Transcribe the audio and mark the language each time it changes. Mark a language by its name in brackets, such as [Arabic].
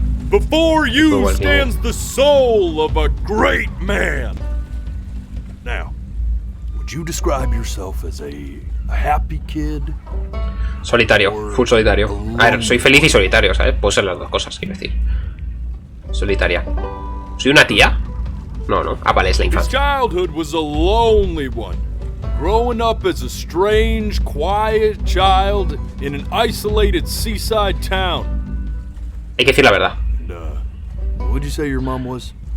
[English] Before you stands the soul of a great man. Now, would you describe yourself as a happy kid? [Spanish] Solitario, full solitario. A ver, soy feliz y solitario, ¿sabes? Puedo ser las dos cosas, quiero decir. Solitaria. ¿Soy una tía? No. Ah, vale, es la [English] His [Spanish] infancia. [English] childhood was a lonely one, growing up as a strange, quiet child in an isolated seaside town. [Spanish] Hay que decir la verdad. [English] What did you say your mom was?